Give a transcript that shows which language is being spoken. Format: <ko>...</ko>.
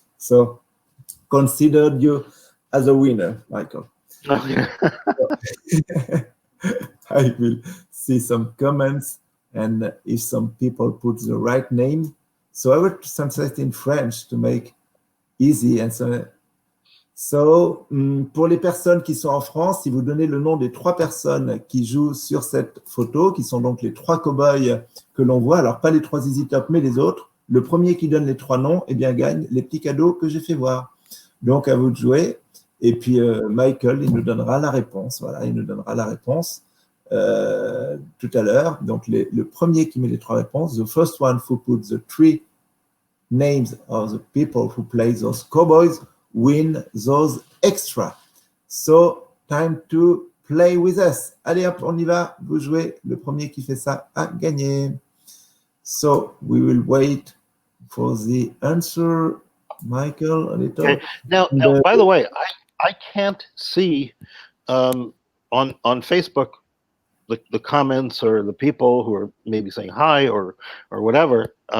<en>So consider you as a winner, Michael. Okay. I will see some comments, and if some people put the right name. So I will translate in French to make easy.</en> <fr>And so, pour les personnes qui sont en France, si vous donnez le nom des 3 personnes qui jouent sur cette photo, qui sont donc les 3 cow-boys que l'on voit, alors pas les 3 ZZ Top, mais les autres, le premier qui donne les 3 noms, eh bien, gagne les petits cadeaux que j'ai fait voir. Donc, à vous de jouer. Et puis, Michael, il nous donnera la réponse. Voilà, il nous donnera la réponse tout à l'heure. Donc, le premier qui met les 3 réponses,</fr> <en>the first one who puts the 3 names of the people who play those cowboys win those extra. So, time to play with us.</en> <fr>Allez hop, on y va. Vous jouez. Le premier qui fait ça a gagné.</fr> <en>So, we will wait for the answer. Michael, a little. Okay. Now, by the way, I can't see on Facebook the comments or the people who are maybe saying hi or whatever.</en>